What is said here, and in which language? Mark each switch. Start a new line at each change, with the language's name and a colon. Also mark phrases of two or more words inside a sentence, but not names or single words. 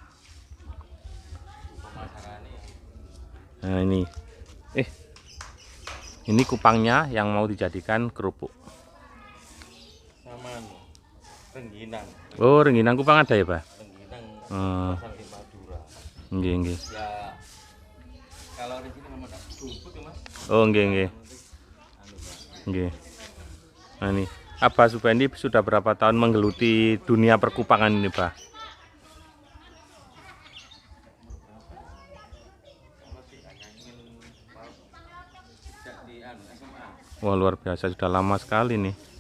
Indonesian: Nah, ini kupangnya yang mau dijadikan kerupuk. Sama rengginang. Oh, rengginang kupang ada ya, Bah? Rengginang Oh, pasang di Madura.
Javanese: nggih, nggih.
Indonesian: Ya kalau rengginang memang enggak rumput ya, Mas.
Javanese: Oh, nggih, nggih. Nggih.
Indonesian: Nah, ini Abah Subendi sudah berapa tahun menggeluti dunia perkupangan ini, Bah? Wah, luar biasa, sudah lama sekali nih.